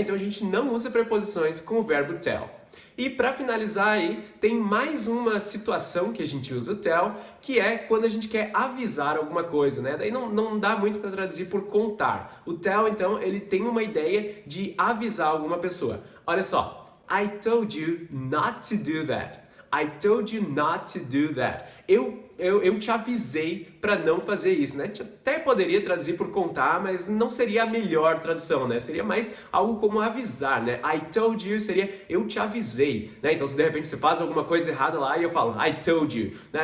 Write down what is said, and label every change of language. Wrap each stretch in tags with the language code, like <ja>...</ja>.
<pt>Então a gente não usa preposições com o verbo tell. E para finalizar aí, tem mais uma situação que a gente usa o tell, que é quando a gente quer avisar alguma coisa, né? Daí não dá muito para traduzir por contar. O tell, então, ele tem uma ideia de avisar alguma pessoa. Olha só,</pt> <en>I told you not to do that. I told you not to do that.</en> <pt>Eu te avisei para não fazer isso, né? A gente até poderia traduzir por contar, mas não seria a melhor tradução, né? Seria mais algo como avisar, né?</pt> <en>I told you</en> <pt>seria eu te avisei, né? Então se de repente você faz alguma coisa errada lá e eu falo</pt> <en>I told you,</en> <pt>né?</pt>